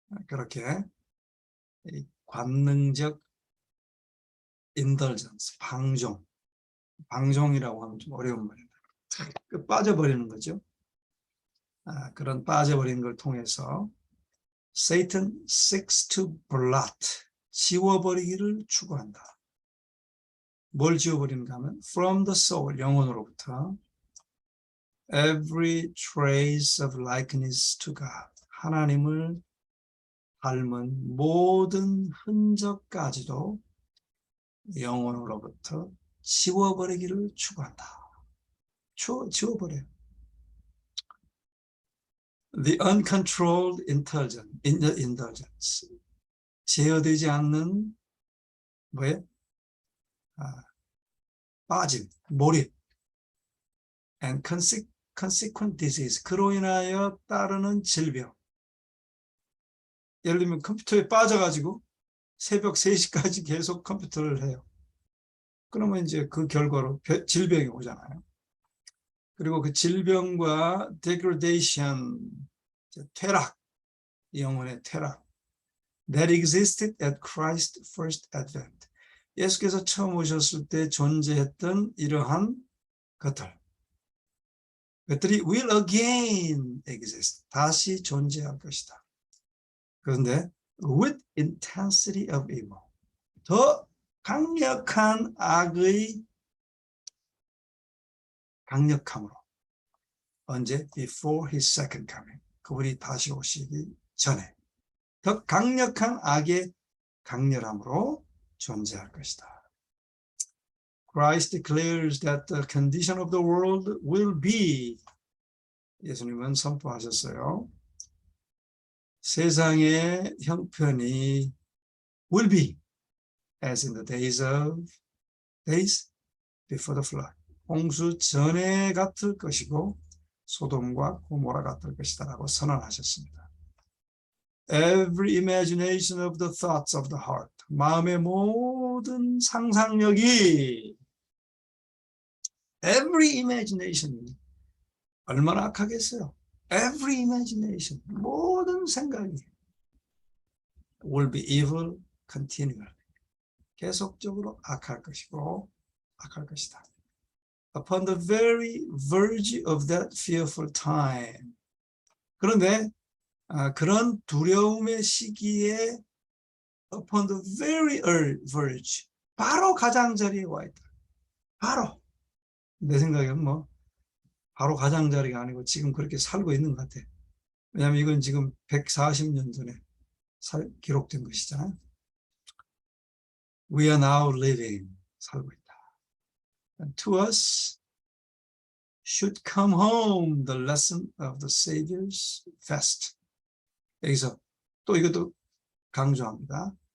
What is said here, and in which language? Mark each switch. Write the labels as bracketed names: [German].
[Korean] 그렇게 관능적 indulgence, 방종이라고 하면 좀 어려운 말입니다. 빠져버리는 거죠. 그런 빠져버리는 걸 통해서 [English] Satan seeks to blot, [Korean] 지워버리기를 추구한다. 뭘 지워버리는가 하면 [English] from the soul, [Korean] 영혼으로부터 [English] every trace of likeness to God. [Korean] 하나님을 닮은 모든 흔적까지도 영혼으로부터 지워버리기를 추구한다. 지워버려요. [English] The uncontrolled indulgence. [Korean] 제어되지 않는 뭐예요? 빠짐, 몰입. [English] And consequent disease. [Korean] 그로 인하여 따르는 질병. 예를 들면 컴퓨터에 빠져가지고 새벽 3시까지 계속 컴퓨터를 해요. 그러면 이제 그 결과로 질병이 오잖아요. 그리고 그 질병과 degradation, 퇴락, 영혼의 퇴락. [English] That existed at Christ's first advent. [Korean] 예수께서 처음 오셨을 때 존재했던 이러한 것들이 [English] will again exist. [Korean] 다시 존재할 것이다. 그런데 [English] with intensity of evil. [Korean] 더 강력한 악의 강력함으로. 언제? [English] Before his second coming. [Korean] 그분이 다시 오시기 전에. 더 강력한 악의 강렬함으로 존재할 것이다. [English] Christ declares that the condition of the world will be. [Korean] 예수님은 선포하셨어요. 세상의 형편이 [English] will be as in the days before the flood. [Korean] 홍수 전에 같을 것이고 소돔과 고모라 같을 것이다라고 선언하셨습니다. [English] Every imagination of the thoughts of the heart. [Korean] 마음의 모든 상상력이 [English] every imagination. [Korean] 얼마나 악하겠어요. [English] Every imagination. [Korean] 모든 생각이 [English] will be evil continually. [Korean] 계속적으로 악할 것이다. [English] Upon the very verge of that fearful time. [Korean] 그런데 그런 두려움의 시기에 [English] upon the very verge, [Korean] 바로 가장자리에 와 있다. 바로. 내 생각에는 바로 가장자리가 아니고 지금 그렇게 살고 있는 것 같아. 왜냐하면 이건 지금 140년 전에 기록된 것이잖아요. [English] We are now living, [Korean] 살고 있다. [English] And to us should come home the lesson of the Savior's fest. [Korean] 여기서 또 이것도 강조합니다.